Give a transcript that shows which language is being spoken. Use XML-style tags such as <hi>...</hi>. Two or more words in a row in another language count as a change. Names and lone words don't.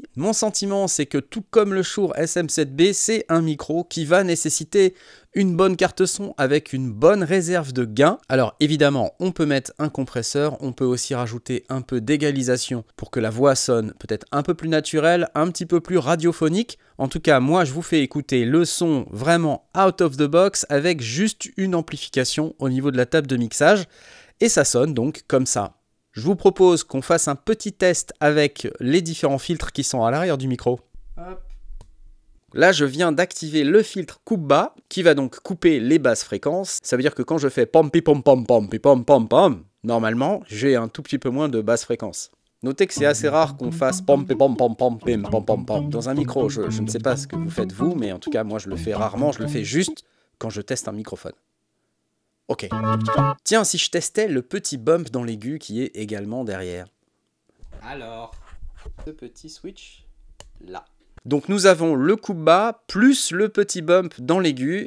<fr>Mon sentiment, c'est que tout comme le Shure SM7B, c'est un micro qui va nécessiter une bonne carte son avec une bonne réserve de gain. Alors évidemment, on peut mettre un compresseur, on peut aussi rajouter un peu d'égalisation pour que la voix sonne peut-être un peu plus naturelle, un petit peu plus radiophonique. En tout cas, moi je vous fais écouter le son vraiment</fr> <en>out of the box</en> <fr>avec juste une amplification au niveau de la table de mixage. Et ça sonne donc comme ça. Je vous propose qu'on fasse un petit test avec les différents filtres qui sont à l'arrière du micro. Hop. Là, je viens d'activer le filtre coupe-bas qui va donc couper les basses fréquences. Ça veut dire que quand je fais pom-pi-pom-pom-pom-pi-pom-pom-pom, normalement, j'ai un tout petit peu moins de basses fréquences. Notez que c'est assez rare qu'on fasse pom-pi-pom-pom-pom-pim-pom-pom-pom dans un micro. Je ne sais pas ce que vous faites vous, mais en tout cas, moi, je le fais rarement. Je le fais juste quand je teste un microphone. Ok. Tiens, si je testais le petit bump dans l'aigu qui est également derrière. Alors, ce petit switch là. Donc nous avons le coupe bas plus le petit bump dans l'aigu.</fr>